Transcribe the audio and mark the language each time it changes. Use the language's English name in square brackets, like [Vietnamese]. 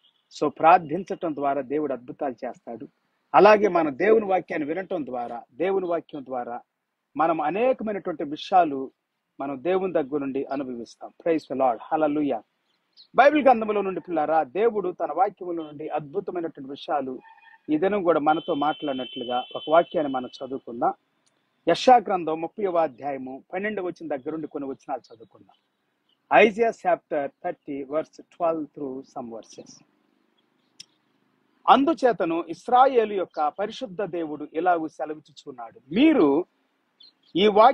[Telugu] So ప్రార్థించటం ద్వారా దేవుడు అద్భుతాలు చేస్తాడు. అలాగే మన దేవుని వాక్యాన్ని వినటం ద్వారా, దేవుని వాక్యం ద్వారా మనం అనేకమైనటువంటి విషయాలు మనం దేవుని దగ్గర నుండి అనుభవిస్తాం. [English] Praise the Lord. [Telugu] Hallelujah. Bible గ్రంథంలో నుండి పిల్లారా, దేవుడు తన వాక్యముల నుండి అద్భుతమైనటువంటి విషయాలు ఈ దినం కూడా మనతో మాట్లాడినట్లుగా ఒక వాక్యాన్ని మనం చదువుకుందాం. యెషయా గ్రంథం 30వ అధ్యాయము 12వ వచనం దగ్గర నుండి కొన్ని వచనాలు చదువుకుందాం. [English] Isaiah chapter 30 verse 12 through some verses. [Telugu] అందుచేతను ఇశ్రాయేలు యొక్క పరిశుద్ధ దేవుడు ఇలాగూ సెలవిచ్చుచున్నాడు, మీరు ఈ